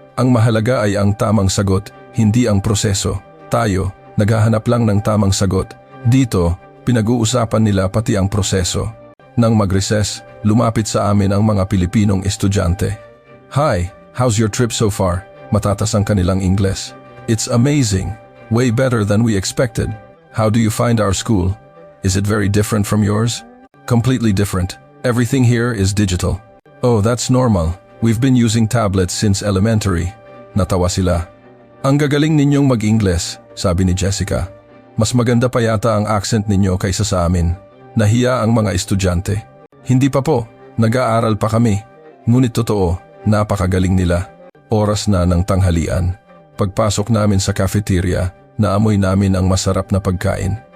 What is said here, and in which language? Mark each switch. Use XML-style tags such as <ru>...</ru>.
<tl>Ang mahalaga ay ang tamang sagot, hindi ang proseso. Tayo, naghahanap lang ng tamang sagot. Dito, pinag-uusapan nila pati ang proseso. Nang mag-recess, lumapit sa amin ang mga Pilipinong estudyante.</tl> <en>Hi, how's your trip so far?</en> <tl>Matatas ang kanilang Ingles.</tl> <en>It's amazing. Way better than we expected. How do you find our school? Is it very different from yours? Completely different. Everything here is digital. Oh, that's normal. We've been using tablets since elementary.</en> <tl>Natawa sila. Ang gagaling ninyong mag-Ingles, sabi ni Jessica. Mas maganda pa yata ang accent ninyo kaysa sa amin. Nahiya ang mga estudyante. Hindi pa po, nag-aaral pa kami. Ngunit totoo, napakagaling nila. Oras na ng tanghalian. Pagpasok namin sa cafeteria, naamoy namin ang masarap na pagkain.</tl>